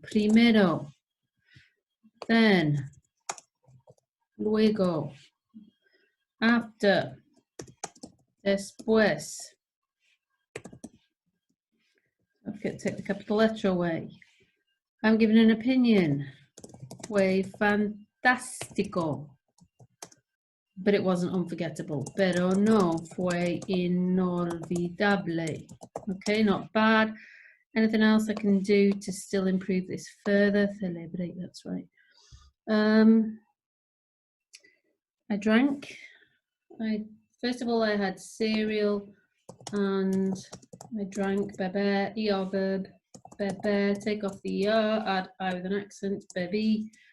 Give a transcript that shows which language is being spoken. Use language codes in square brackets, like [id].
[es] Primero. [en] Then. [es] Luego. [en] After. [es] Después. [en] Don't forget to take the capital letter away. I'm giving an opinion. [es] Fue fantástico. [en] But it wasn't unforgettable. [es] Pero no fue inolvidable. [en] Okay, not bad. Anything else I can do to still improve this further? Celebrate, that's right. I drank. First of all, I had cereal and I drank. Beber, ER verb. Beber, take off the ER, add I with an accent. Bebí.